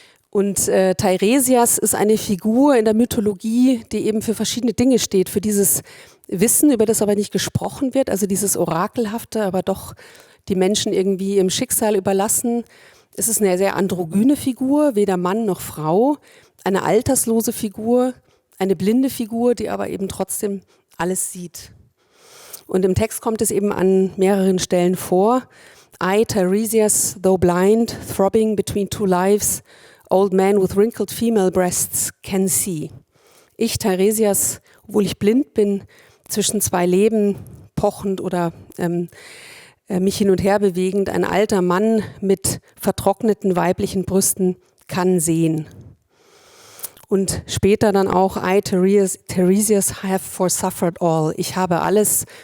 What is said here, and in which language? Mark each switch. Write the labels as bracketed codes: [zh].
[de] Und Teiresias ist eine Figur in der Mythologie, die eben für verschiedene Dinge steht, für dieses Wissen, über das aber nicht gesprochen wird, also dieses Orakelhafte, aber doch die Menschen irgendwie im Schicksal überlassen. Es ist eine sehr androgyne Figur, weder Mann noch Frau, eine alterslose Figur, eine blinde Figur, die aber eben trotzdem alles sieht. Und im Text kommt es eben an mehreren Stellen vor. [en] I, Teiresias, though blind, throbbing between two lives, old man with wrinkled female breasts can see. [de] Ich, Teiresias, obwohl ich blind bin, zwischen zwei Leben pochend oder mich hin und her bewegend, ein alter Mann mit vertrockneten weiblichen Brüsten kann sehen. Und später dann auch, [en] I, Teiresias, have forsuffered all. [de] Ich habe alles